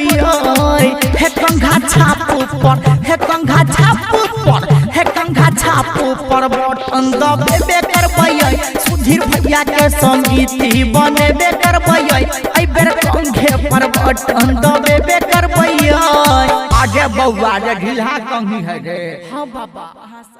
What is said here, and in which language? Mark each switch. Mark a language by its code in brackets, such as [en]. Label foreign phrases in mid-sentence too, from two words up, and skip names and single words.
[mai] हे कंघा छाप ऊपर हे कंघा छाप ऊपर हे कंघा छाप ऊपर बटन दबेबे करबै, सुधीर भैया के समिति बनेबे करबै, एहि बेर कंघे पर बटन दबेबे करबै। आज बउआ ढीला कंघी है रे। हाँ बाबा।